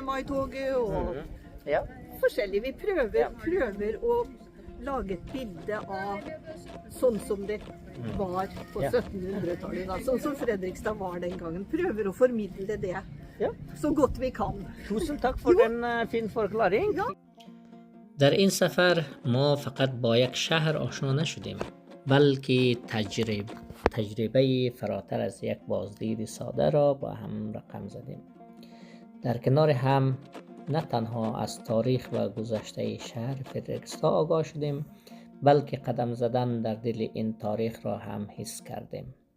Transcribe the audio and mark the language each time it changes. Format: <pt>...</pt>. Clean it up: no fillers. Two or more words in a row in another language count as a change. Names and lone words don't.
<no>mai-toget, og forskjellig. Vi prøver å lage et bilde av sånn som det var på 1700-tallet, sånn som Fredrikstad var den gangen. Prøver å formidle det så godt vi kan. Tusen takk for den fin forklaring. Ja.</no> <fa>در این سفر ما فقط با یک شهر آشنا نشدیم، بلکه تجربه فراتر از یک بازدید ساده را با هم رقم زدیم. در کنار هم نه تنها از تاریخ و گذشته شهر فردریکستاد آگاه شدیم، بلکه قدم زدن در دل این تاریخ را هم حس کردیم.</fa>